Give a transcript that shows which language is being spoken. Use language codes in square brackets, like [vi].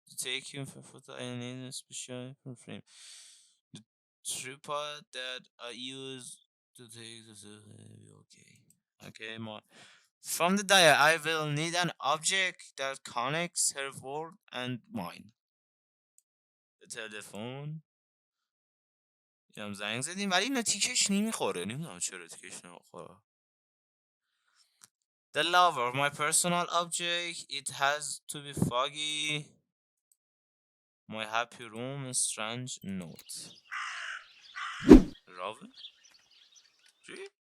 [en] To take him for photo, I need a special frame. The tripod that I use to take the... Okay, more. From the diary, I will need an object that connects her world and mine. The telephone. [fa] زنگ زدیم ولی اینا تیکش نمیخوره. نمیدونم چرا تیکش نمیخوره. [en] The lover, my personal object. It has to be foggy. My happy room, a strange note. Raven? Gee?